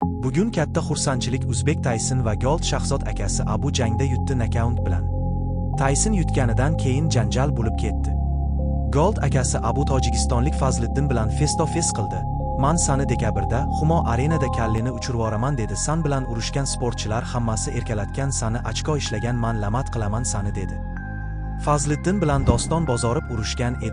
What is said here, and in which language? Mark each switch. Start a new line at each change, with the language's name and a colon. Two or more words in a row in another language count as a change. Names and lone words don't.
Uzbek: Bugun katta xursandchilik Uzbek Tayson va Gold Shahzod akasi Abu jangda yutdi nokaut bilan. Tayson yutganidan keyin janjal bo'lib ketdi. Gold akasi Abu tojikistonlik Fazliddin bilan face-to-face qildi. "Man sani dekabrda Humo arenada kalleni uchirvoraman" dedi. "San bilan urushgan sportchilar hammasi erkalatgan, sani ochko ishlagan, man lamat qilaman sani" dedi. Fazliddin bilan Doston Bozorov urushgan edi.